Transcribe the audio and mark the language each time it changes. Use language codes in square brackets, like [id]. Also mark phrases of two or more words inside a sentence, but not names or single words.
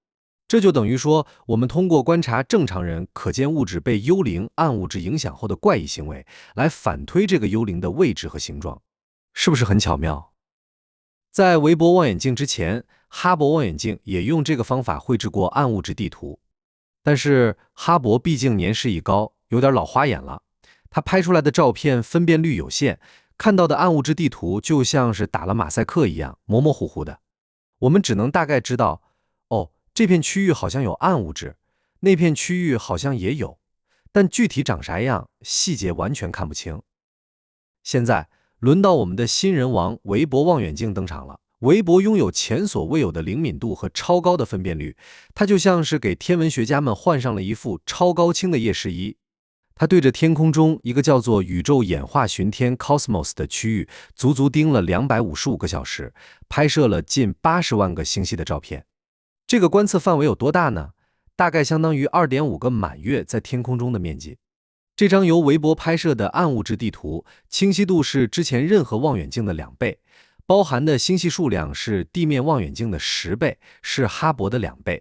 [zh] 這就等於說，我們通過觀察正常人可見物質被幽靈暗物質影響後的怪異行為，來反推這個幽靈的位置和形狀，是不是很巧妙？在韋伯望遠鏡之前， 哈勃望遠鏡也用這個方法繪製過暗物質地圖。但是哈勃畢竟年事已高，有點老花眼了，他拍出來的照片分辨率有限，看到的暗物質地圖就像是打了馬賽克一樣，模模糊糊的。我們只能大概知道，哦，這片區域好像有暗物質，那片區域好像也有，但具體長啥樣，細節完全看不清。現在輪到我們的新人王韋伯望遠鏡登場了。韋伯擁有前所未有的靈敏度和超高的分辨率，它就像是給天文學家們換上了一副超高清的夜視衣。它对着天空中一個叫做宇宙演化巡天 Cosmos 的區域，足足盯了255 個小時，拍攝了近80萬個星系的照片。這個觀測範圍有多大呢？大概相當於2.5個滿月在天空中的面積。這張由韋伯拍攝的暗物質地圖，清晰度是之前任何望遠鏡的2倍。包含的星系數量是地面望遠鏡的10倍，是哈勃的2倍。